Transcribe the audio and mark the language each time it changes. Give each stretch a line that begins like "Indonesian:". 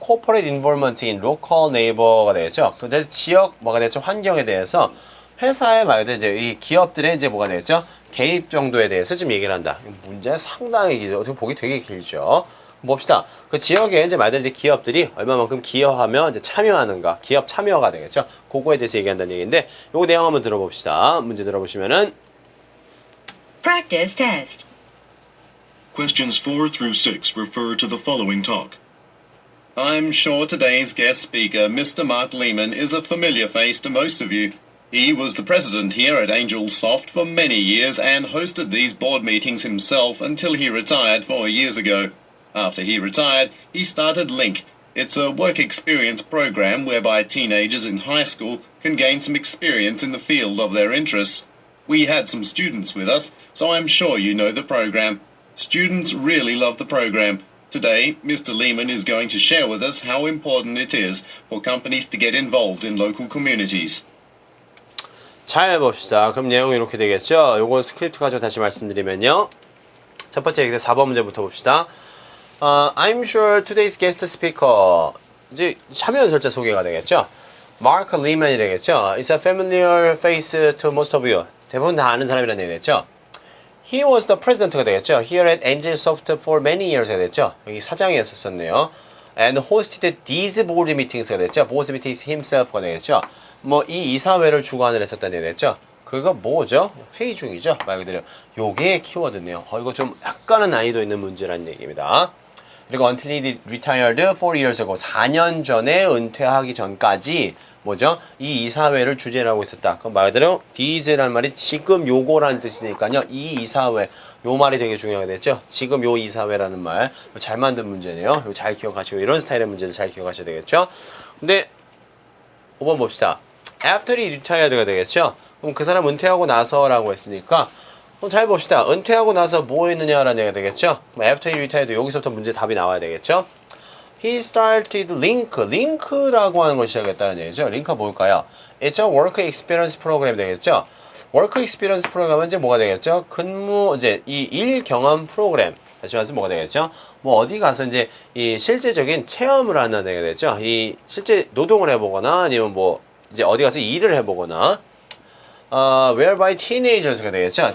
English: corporate involvement in local neighbor가 되겠죠.
Korean: 그래서 지역 뭐가 되겠죠? 환경에 대해서 회사의 말도 이제 이 기업들의 이제 뭐가 되겠죠? 개입 정도에 대해서 좀 얘기를 한다. 문제 상당히 길죠. 어떻게 보기 되게 길죠. 봅시다. 그 지역에 이제 말대로 이제 기업들이 얼마만큼 기여하며 이제 참여하는가, 기업 참여가 되겠죠. 그거에 대해서 얘기한다는 얘기인데, 요거 내용 한번 들어봅시다. 문제 들어보시면은
English: Practice test. Questions 4 through 6 refer to the following talk. I'm sure today's guest speaker, Mr. Mark Lehman, is a familiar face to most of you. He was the president here at Angel Soft for many years and hosted these board meetings himself until he retired 4 years ago. After he retired, he started Link. It's a work experience program whereby teenagers in high school can gain some experience in the field of their interests. We had some students with us, so I'm sure you know the program. Students really love the program. Today, Mr. Lehman is going to share with us how important it is for companies to get involved in local communities.
Korean: 잘 봅시다. 그럼 내용이 이렇게 되겠죠. 요거 스크립트 가지고 다시 말씀드리면요. 첫 번째 4번 문제부터 봅시다.
English: I'm sure today's guest speaker.
Korean: 이제 참여 연설자 소개가 되겠죠. Mark Lehman이 되겠죠.
English: It's a familiar face to most of you.
Korean: 대부분 다 아는 사람이라는 얘기겠죠.
English: He was the president가
Korean: 되겠죠.
English: Here at Angel Soft for many years가
Korean: 됐죠. 여기 사장이었었네요.
English: And hosted these board meetings
Korean: 가 됐죠.
English: Board meetings himself
Korean: 가 되겠죠. 뭐 이 이사회를 주관을 했었다는 얘기겠죠. 그거 뭐죠? 회의 중이죠. 말 그대로 요게 키워드네요. 이거 좀 약간은 난이도 있는 문제라는 얘기입니다. 그리고
English: until he retired 4 years ago
Korean: 4년 전에 은퇴하기 전까지 뭐죠? 이 이사회를 주재를 하고 있었다. 그럼 말 그대로 these라는 말이 지금 요거라는 뜻이니까요. 이 이사회 요 말이 되게 중요하겠죠. 지금 요 이사회라는 말 잘 만든 문제네요. 이거 잘 기억하시고 이런 스타일의 문제를 잘 기억하셔야 되겠죠. 근데 5번 봅시다.
English: after he retired가 되겠죠.
Korean: 그럼 그 사람 은퇴하고 나서라고 했으니까 잘 봅시다. 은퇴하고 나서 뭐 했느냐라는 얘기가 되겠죠.
English: after he retired
Korean: 여기서부터 문제 답이 나와야 되겠죠.
English: He started link
Korean: 라고 하는 걸 시작했다는 얘기죠. 링크가 뭘까요?
English: It's a work experience program 되겠죠.
Korean: work experience 프로그램은 이제 뭐가 되겠죠? 근무 이제 이 일 경험 프로그램. 다시 말해서 뭐가 되겠죠? 뭐 어디 가서 이제 이 실제적인 체험을 하는 데가 되겠죠. 이 실제 노동을 해보거나 아니면 뭐 이제 어디 가서 일을 해보거나
English: whereby teenagers
Korean: 가 되겠죠.